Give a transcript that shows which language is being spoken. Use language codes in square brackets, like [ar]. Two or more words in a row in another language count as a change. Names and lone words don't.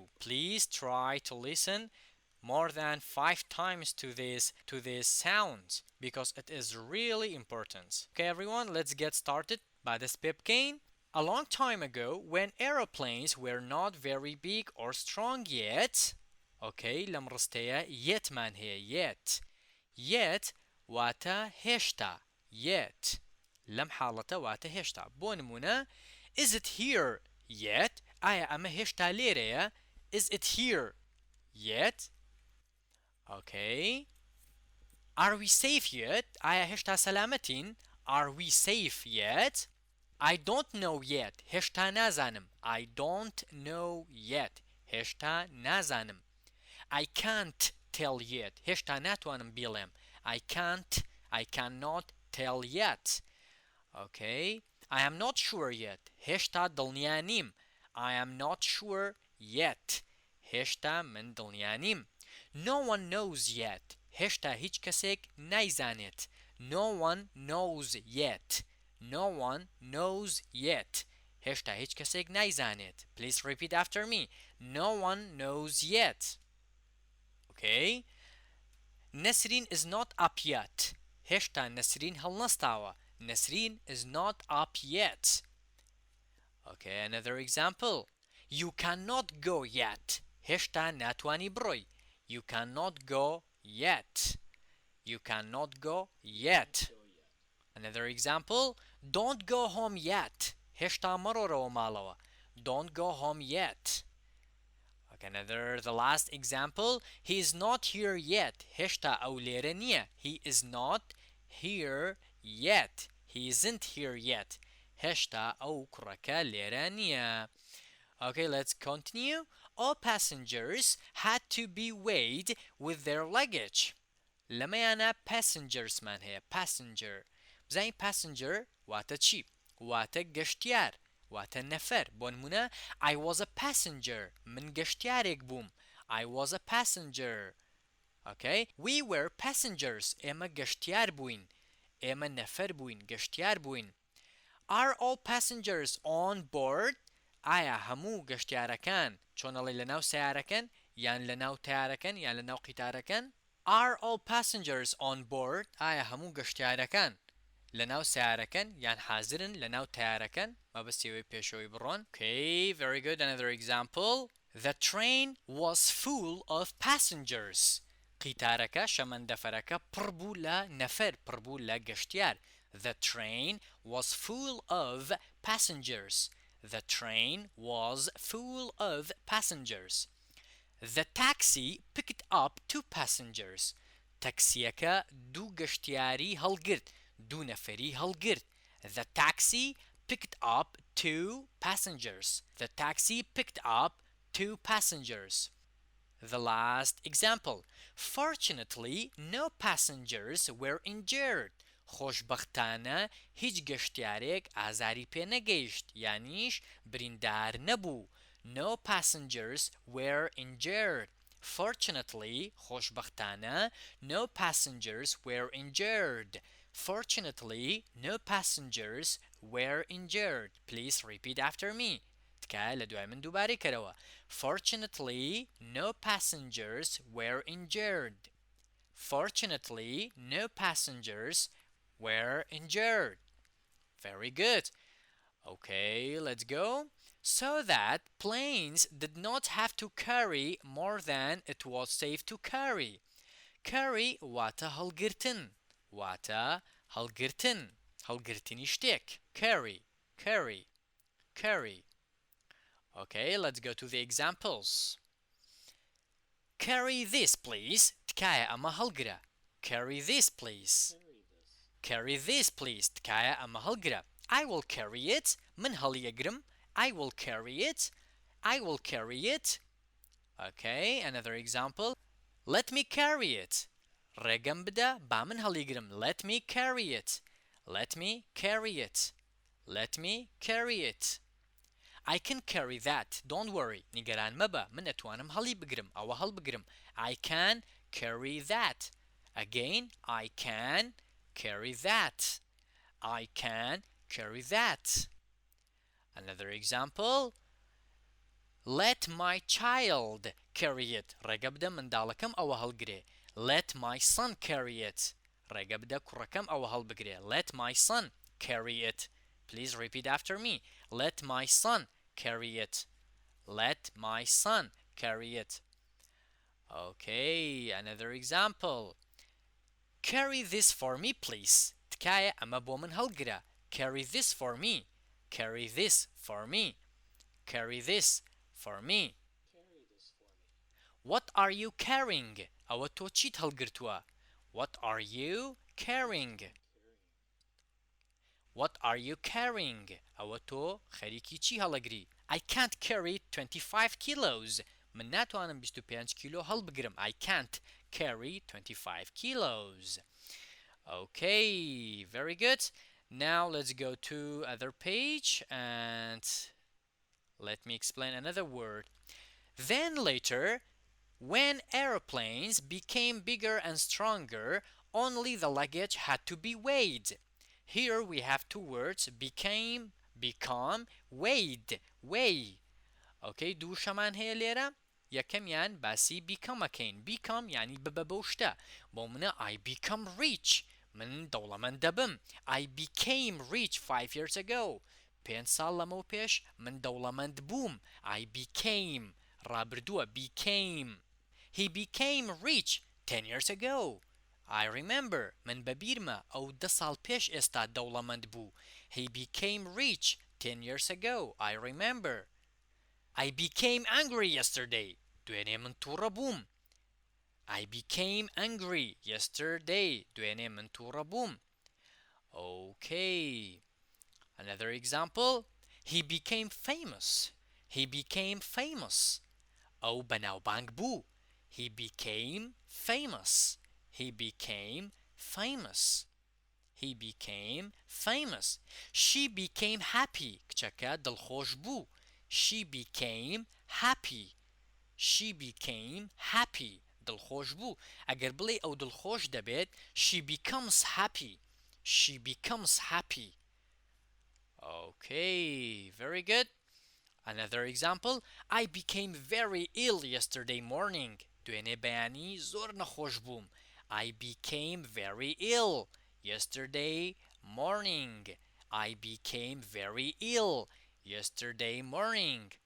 [en] Please try to listen more than 5 times to this sound because it is really important. Okay, everyone, let's get started by this pipkin. A long time ago, when aeroplanes were not very big or strong yet, okay, [ckb] لم رستيا [en] yet man here yet [ckb] واتا هشتا [en] yet [ckb] لم حالته واتا هشتا بونمونا [en] is it here yet [ckb] آیا أما هشتا ليريا [en] is it here yet okay are we safe yet [ckb] آیا هشتا سلامتين [en] are we safe yet I don't know yet. [ckb] هشتا نازانم. [en] I don't know yet. [ckb] هشتا نازانم. [en] I can't tell yet. [ckb] هشتا ناتوانم بيلم. [en] I cannot tell yet. Okay. I am not sure yet. [ckb] هشتا دڵنیا [en] I am not sure yet. [ckb] هشتا من دڵنیا [en] No one knows yet. [ckb] هشتا هیچ کەسێک نایزانێت. [en] No one knows yet. No one knows yet. [ckb] هشتا هیچ کەسێک نایزانێت. [en] Please repeat after me. No one knows yet. Okay. Nesrin is not up yet. [ckb] هشتا نسرین هەڵنەستاوە. [en] Nesrin is not up yet. Okay, another example. You cannot go yet. [ckb] هشتا ناتوانی بڕۆی. [en] You cannot go yet. You cannot go yet. Another example. Don't go home yet. [ckb] هشتا مەڕۆرەوە ماڵەوە. [en] Don't go home yet. Okay, the last example. He is not here yet. [ckb] هشتا ئەو لێرە نییە. [en] He is not here yet. He isn't here yet. [ckb] هشتا ئەو کوڕەکە لێرە نییە. [en] Okay, let's continue. All passengers had to be weighed with their luggage. [ckb] لەمەیانە passengers مان هەیە. Passenger. بزانین passenger واتە چی؟ واتە گەشتیار واتە نەفەر بۆ نمونە [en] I was a passenger [ckb] من گەشتیارێک بووم [en] I was a passenger okay we were passengers [ckb] ئێمە گەشتیار بووین ئێمە نەفەر بووین گەشتیار بووین [en] Are all passengers on board [ckb] ئایا هەموو گەشتیارەکان چۆنەڵێ لەناو سەیارەکەن یان لەناو تەیارەکەن یان لەناو قیتارەکەن [en] Are all passengers on board [ckb] ئایا هەموو گەشتیارەکان لەناو سیارەکەن یان حازرن لەناو تیارەکەن مەبەستیەوەی پێشەوەی بڕۆن [en] Okay, very good. Another example. The train was full of passengers. [ckb] قیتارەکە شەمەندەفەرەکە پڕ بوو لە نەفەر پڕ بوو لە گەشتیار [en] The train was full of passengers. The train was full of passengers. The taxi picked up two passengers. [ckb] تەکسیەکە دوو گەشتیاری هەڵگرت دوو نەفەری هەڵگرت [en] The taxi picked up two passengers. The taxi picked up two passengers. The last example. Fortunately, no passengers were injured. [ckb] خۆشبەختانە هیچ گەشتیارێک ئازاری پێ نەگەیشت یانیش بریندار نەبوو. [en] No passengers were injured. Fortunately, خۆشبەختانە no passengers were injured. Fortunately, no passengers were injured. Please repeat after me. [ckb] تکایە لە دوای من دووبارەی کەرەوە. [en] Fortunately, no passengers were injured. Fortunately, no passengers were injured. Very good. Okay, let's go. So that planes did not have to carry more than it was safe to carry. Carry [ckb] واتە هەڵگرتن واتە هەڵگرتن هەڵگرتنی شتێک [en] carry Okay, let's go to the examples. Carry this please [ckb] تکایە ئەمە هەڵگرە [en] Carry this please Carry this please [ckb] تکایە ئەمە هەڵگرە [en] I will carry it [ckb] من هەڵیەگرم [en] I will carry it I will carry it Okay, another example. Let me carry it. [ckb] ڕێگەم بدە با من هەڵیگرم [en] Let me carry it. Let me carry it. Let me carry it. I can carry that. Don't worry. [ckb] نیگەران مەبە. من ئەتوانم هەڵی بگرم. ئەوە هەڵبگرم. [en] I can carry that. Again, I can carry that. I can carry that. Another example. Let my child carry it. [ckb] ڕێگە بدە منداڵەکەم ئەوە هەڵگرێ. [en] Let my son carry it. [ckb] ڕێگە بدە کوڕەکەم ئەوە هەڵبگرێ. [en] Let my son carry it. Please repeat after me. Let my son carry it. Let my son carry it. Okay, another example. Carry this for me, please. [ckb] تکایە ئەمە بۆ من هەڵگرە. [en] Carry this for me. Carry this for me. Carry this for me. What are you carrying? [ckb] ئەوە تۆ چیت هەڵگرتووە؟ [en] What are you carrying? What are you carrying? [ckb] ئەوە تۆ خەریکی چی هەڵەگری؟ [en] I can't carry 25 kilos. [ckb] من ناتوانم 25 کیلۆ هەڵبگرم. [en] I can't carry 25 kilos. Okay, very good. Now let's go to other page and let me explain another word. Then later, when airplanes became bigger and stronger, only the luggage had to be weighed. Here we have two words, became, become, weighed, weigh. [ckb] Okay, دووشەمان هەیە لێرە. یەکەمیان باسی become-ەکەین. become یعنی ببە بەو شتە. بۆ منە [en] I become rich. [ckb] من دەوڵەمەند دەبم. [en] I became rich 5 years ago. [ckb] 5 ساڵ لەمەوە پێش من دەوڵەمەند بووم. [en] I became ڕابردووە became. He became rich 10 years ago. I remember [ckb] من بەبیرمە ئەو 10 ساڵ پێش ئێستا دەوڵەمەند بوو. [en] He became rich 10 years ago. I remember. I became angry yesterday. [ckb] دوێنێ من تووڕە بووم. [en] I became angry yesterday. [ckb] دوێنێ من تووڕە بووم. [en] Okay. Another example. He became famous. He became famous. [ckb] ئەو بەناوبانگ بوو. [en] He became famous. He became famous. He became famous. She became happy. [ckb] کچەکە دڵخۆش بوو. [en] She became happy. She became happy. [ckb] دڵخۆش بوو. ئەگەر بڵێ ئەو دڵخۆش دەبێت [en] she becomes happy. She becomes happy. Okay, very good. Another example. I became very ill yesterday morning. [ckb] دوێنێ بەیانی زۆر نەخۆش بووم. [en] I became very ill yesterday morning. I became very ill yesterday morning.